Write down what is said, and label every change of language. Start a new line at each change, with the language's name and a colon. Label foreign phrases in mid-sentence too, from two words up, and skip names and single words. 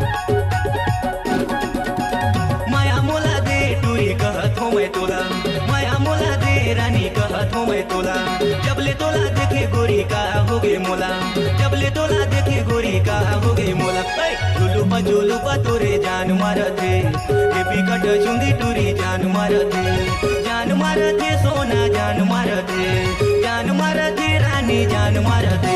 Chhattisgarhi: माया मोला दे टूरी कहत हो मैं तोला, माया मोला दे रानी कहत हो मैं तोला। जबले तोला देखे गोरी का होगे मोला, जबले तोला देखे गोरी का होगे मोला। झुलुपा तोरे जान मारते,
English: baby cut
Chhattisgarhi: चुंदी टूरी जान मारते सोना जान मारते रानी जान मारते।